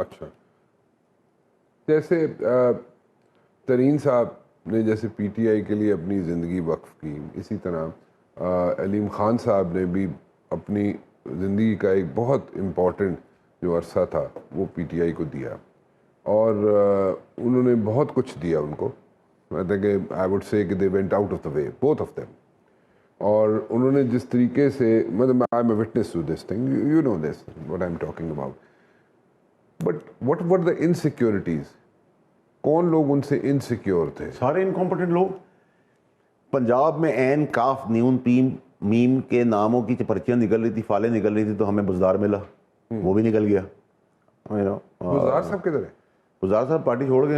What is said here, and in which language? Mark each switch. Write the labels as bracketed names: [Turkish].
[Urdu] اچھا, جیسے ترین صاحب نے جیسے پی ٹی آئی کے لیے اپنی زندگی وقف کی, اسی طرح علیم خان صاحب نے بھی اپنی زندگی کا ایک بہت امپورٹنٹ جو عرصہ تھا وہ پی ٹی آئی کو دیا, اور انہوں نے بہت کچھ دیا ان کو. [English] I think I would say [Urdu] کہ [English] they went out of the way, both of them. [Urdu] اور انہوں نے جس طریقے سے, مطلب [English] I'm a witness to this thing, you know this, what I'm talking about. But what were the insecurities? [Urdu] کون لوگ ان سے انسیکیور تھے؟ سارے انکمپٹنٹ لوگ. پنجاب میں عین کاف نیون میم کے ناموں کی پرچیاں نکل رہی تھی, فالیں نکل رہی تھی, تو ہمیں بزدار ملا, وہ بھی نکل گیا. گلزار صاحب کدھر ہے؟ گلزار صاحب پارٹی چھوڑ گئے.